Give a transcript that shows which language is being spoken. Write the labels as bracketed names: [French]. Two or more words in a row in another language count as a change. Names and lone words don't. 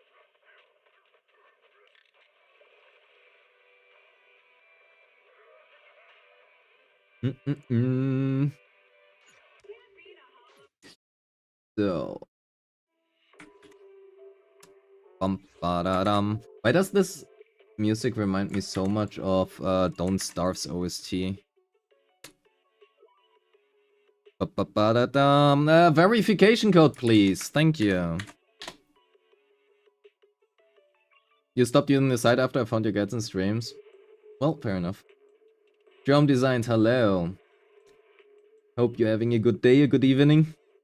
[English] So. Bum-ba-da-dum. Why does this music remind me so much of Don't Starve's OST? Ba-ba-ba-da-dum. Verification code, please. Thank you. You stopped using the site after I found your guides and streams? Well, fair enough. Jerome Designs, hello. Hope you're having a good day, a good evening.